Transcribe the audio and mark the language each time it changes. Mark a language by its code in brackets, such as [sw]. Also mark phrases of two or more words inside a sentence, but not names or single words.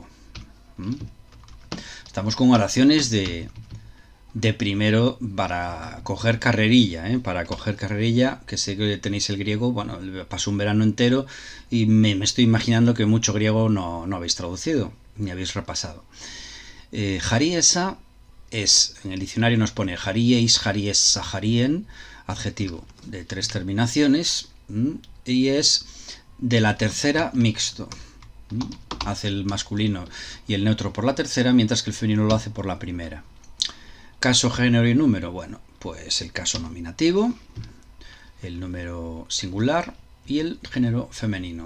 [es] Estamos con oraciones de primero para coger carrerilla, para coger carrerilla, que sé que tenéis el griego, bueno, pasó un verano entero y me estoy imaginando que mucho griego no habéis traducido, ni habéis repasado. Jariesa es, en el diccionario nos pone [el] χαρίεις, χαρίεσσα, χαρίεν, [es] adjetivo de 3 terminaciones, y es de la tercera mixto. Hace el masculino y el neutro por la tercera, mientras que el femenino lo hace por la primera. Caso, género y número. Bueno, pues el caso nominativo, el número singular y el género femenino.